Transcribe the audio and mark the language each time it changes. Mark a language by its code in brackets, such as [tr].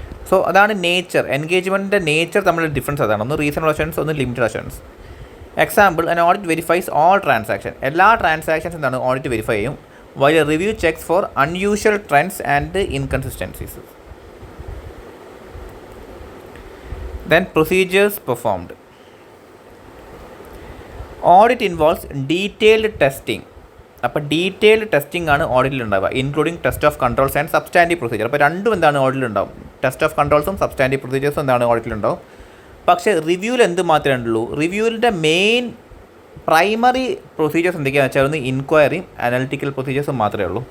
[ml] So അതാണ് nature, എൻഗേജ്മെൻറ്റിൻ്റെ nature തമ്മിലുള്ള difference അതാണ്. ഒന്ന് റീസണബിൾ അഷുറൻസ്, ഒന്ന് limited assurance. [en] Example, an audit verifies all transaction. [ml] എല്ലാ ട്രാൻസാക്ഷൻസ് എന്താണ് ഓഡിറ്റ് വെരിഫൈ ചെയ്യും. [en] While review checks for unusual trends and inconsistencies. Then procedures performed. Audit involves detailed testing. [ml] അപ്പോൾ detailed testing ആണ് ഓഡിറ്റിൽ ഉണ്ടാവുക, [en] Including test of controls and substantive procedure. [ml] അപ്പോൾ രണ്ടും എന്താണ് ഓഡിറ്റിൽ ഉണ്ടാവും. ടെസ്റ്റ് ഓഫ് കൺട്രോൾസും സബ്സ്റ്റാൻറ്റീവ് പ്രൊസീജിയേഴ്സും എന്താണ് ഓഡിറ്റിൽ ഉണ്ടാവും. പക്ഷേ റിവ്യൂവിൽ എന്ത് മാത്രമേ ഉള്ളൂ, റിവ്യൂവിൻ്റെ മെയിൻ പ്രൈമറി പ്രൊസീജിയേഴ്സ് എന്തൊക്കെയാണെന്ന് വെച്ചാൽ ഒന്ന് ഇൻക്വയറിയും അനാലിറ്റിക്കൽ പ്രൊസീജിയേഴ്സും മാത്രമേ ഉള്ളൂ.